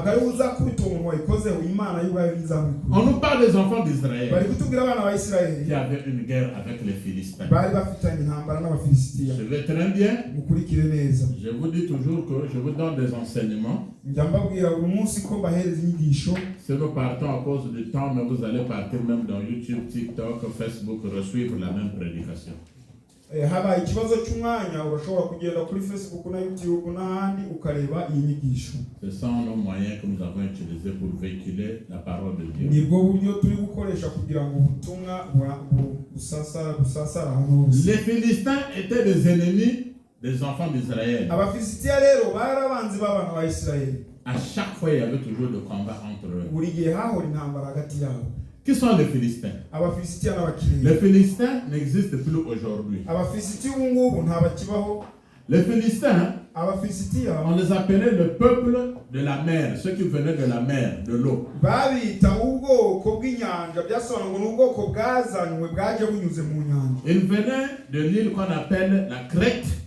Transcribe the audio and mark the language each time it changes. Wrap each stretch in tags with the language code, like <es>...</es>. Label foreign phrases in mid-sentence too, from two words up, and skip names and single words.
<fr>On nous parle des enfants d'Israël qui avaient une guerre avec les Philistins. Je vais très bien. Je vous dis toujours que je vous donne des enseignements. Si nous partons à cause du temps, mais vous allez partir même dans YouTube, TikTok, Facebook, resuivre la même prédication.</fr> <rw>Haba ikibazo cy'umwanya urashobora kugenda kuri Facebook na YouTube n'ahandi ukareba iyi nyigisho.</rw> <fr>Ce sont nos moyens que nous avons utilisés pour véhiculer la parole de Dieu.</fr> <rw>Nibwo buryo turi gukoresha kugira ngo ubutumwa busasara hano.</rw> <fr>Les Philistins étaient des ennemis des enfants d'Israël.</fr> <rw>Abafilisitiya rero barabanzi b'abana ba Isirayeli.</rw> <fr>À chaque fois il y avait toujours des combats entre eux.</fr> <rw>Buri gihe hahora intambara hagati yabo.</rw> <fr>Qui sont les Philistins? Les Philistins n'existent plus aujourd'hui. Les Philistins, on les appelait le peuple de la mer, ceux qui venaient de la mer, de l'eau. Ils venaient de l'île qu'on appelle la Crète.</fr>